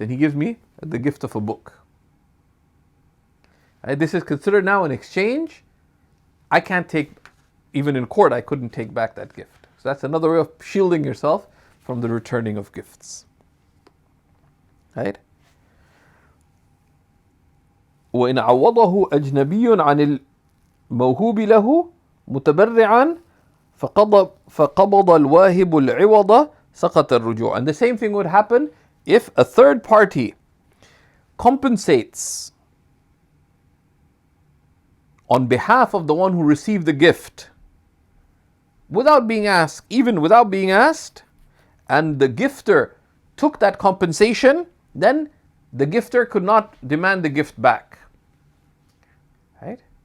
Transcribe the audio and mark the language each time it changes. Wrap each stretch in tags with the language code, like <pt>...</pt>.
<en>And he gives me the gift of a book. Right? This is considered now an exchange. I can't take, even in court, I couldn't take back that gift. So that's another way of shielding yourself from the returning of gifts. Right?</en> <ar>وإن عوضه أجنبي عن الموهوب له متبرعا فقبض الواهب العوض سقط الرجوع.</ar> <en>And the same thing would happen if a third party compensates on behalf of the one who received the gift without being asked, even without being asked, and the gifter took that compensation, then the gifter could not demand the gift back. Right?</en>